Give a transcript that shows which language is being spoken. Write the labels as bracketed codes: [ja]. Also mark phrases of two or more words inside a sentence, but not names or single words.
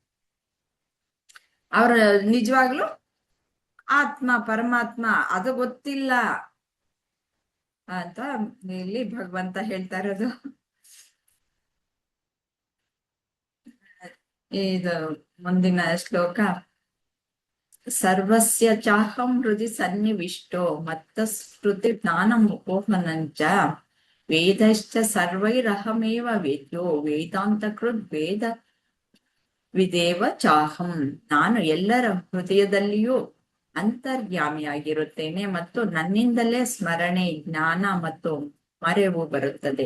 [kn] ಅವ್ರ ನಿಜವಾಗ್ಲು ಆತ್ಮ ಪರಮಾತ್ಮ ಅದು ಗೊತ್ತಿಲ್ಲ ಅಂತ ಇಲ್ಲಿ ಭಗವಂತ ಹೇಳ್ತಾ ಇರೋದು. ಇದು ಮುಂದಿನ ಶ್ಲೋಕ. [sa] ಸರ್ವಸ್ಯ ಚಾಹಂ ಹೃದಯ ಸನ್ನಿವಿಷ್ಟೋ ಮತ್ತ ಸ್ಮೃತಿ ಜ್ಞಾನಂ ಉಪೋಹನಂಚ ವೇದಶ್ಚ ಸರ್ವೈರಹಮೇವ ವೇದ್ಯೋ ವೇದಾಂತ ಕೃದ್ ವೇದ ವಿದೇವ ಚಾಹಂ. [kn] ನಾನು ಎಲ್ಲರ ಹೃದಯದಲ್ಲಿಯೂ ಅಂತರ್ಯಾಮಿಯಾಗಿರುತ್ತೇನೆ ಮತ್ತು ನನ್ನಿಂದಲೇ ಸ್ಮರಣೆ, ಜ್ಞಾನ ಮತ್ತು ಮರೆವು ಬರುತ್ತದೆ.